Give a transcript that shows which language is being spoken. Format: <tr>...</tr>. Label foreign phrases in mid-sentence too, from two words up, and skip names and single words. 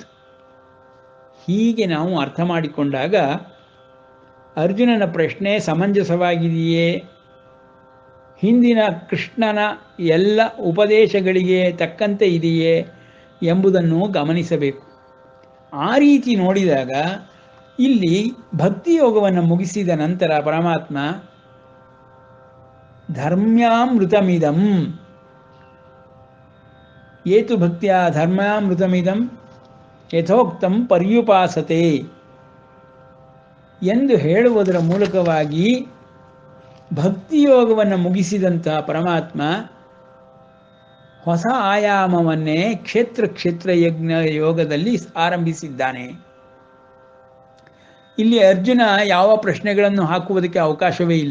<kn>ಹೀಗೆ ನಾವು ಅರ್ಥ ಮಾಡಿಕೊಂಡಾಗ ಅರ್ಜುನನ ಪ್ರಶ್ನೆ ಸಮಂಜಸವಾಗಿದೆಯೇ, ಹಿಂದಿನ ಕೃಷ್ಣನ ಎಲ್ಲ ಉಪದೇಶಗಳಿಗೆ ತಕ್ಕಂತೆ ಇದೆಯೇ ಎಂಬುದನ್ನು ಗಮನಿಸಬೇಕು. ಆ ರೀತಿ ನೋಡಿದಾಗ ಇಲ್ಲಿ ಭಕ್ತಿಯೋಗವನ್ನು ಮುಗಿಸಿದ ನಂತರ ಪರಮಾತ್ಮ</kn> <sa>ಧರ್ಮ್ಯಾಮೃತಮಿದಂ ಏತು ಭಕ್ತಿಯ ಧರ್ಮ್ಯಾಮೃತಮಿದಂ ಯಥೋಕ್ತಂ ಪರ್ಯುಪಾಸತೆ</sa> <kn>ಎಂದು ಹೇಳುವುದರ ಮೂಲಕವಾಗಿ ಭಕ್ತಿಯೋಗವನ್ನು ಮುಗಿಸಿದಂತಹ ಪರಮಾತ್ಮ ಹೊಸ ಆಯಾಮವನ್ನೇ ಕ್ಷೇತ್ರ ಯಜ್ಞ ಯೋಗದಲ್ಲಿ ಆರಂಭಿಸಿದ್ದಾನೆ. ಇಲ್ಲಿ ಅರ್ಜುನ ಯಾವ ಪ್ರಶ್ನೆಗಳನ್ನು ಹಾಕುವುದಕ್ಕೆ ಅವಕಾಶವೇ ಇಲ್ಲ.</kn>